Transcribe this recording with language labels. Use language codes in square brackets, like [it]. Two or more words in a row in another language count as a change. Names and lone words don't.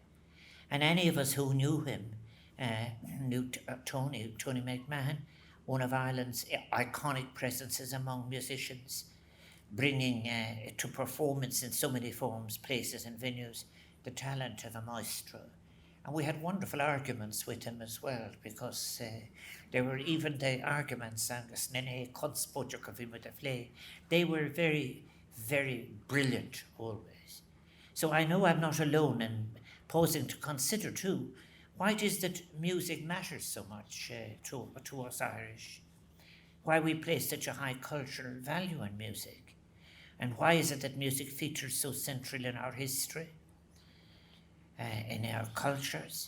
[en] And any of us who knew him knew Tony McMahon, one of Ireland's iconic presences among musicians, bringing to performance in so many forms, places and venues, the talent of a maestro. And we had wonderful arguments with him as well, because there were even the arguments, [ga] agus nene conspóideach [en] with the Fleadh, they were very, very brilliant always. So I know I'm not alone in pausing to consider too, why it is that music matters so much to us Irish, why we place such a high cultural value in music, and why is it that music features so central in our history, in our cultures?